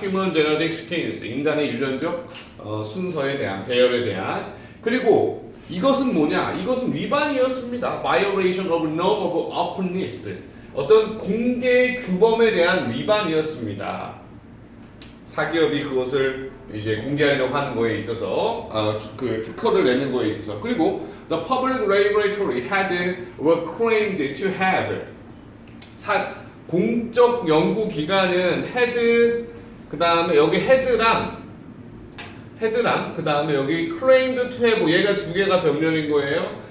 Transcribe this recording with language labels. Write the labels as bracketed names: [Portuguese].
[English] Human genetic sequence, [Korean] 인간의 유전적 순서에 대한, 배열에 대한. 그리고 이것은 뭐냐? 이것은 위반이었습니다. [English] Violation of norm of openness. [Korean] 어떤 공개 규범에 대한 위반이었습니다. 사기업이 그것을 이제 공개하려고 하는 거에 있어서 그 특허를 내는 거에 있어서. 그리고 [English] the public laboratory were claimed to have, [Korean] 공적 연구 기관은 had, 그 다음에 여기 head랑 그 다음에 여기 [English] claimed to have, [Korean] 얘가 두 개가 병렬인 거예요.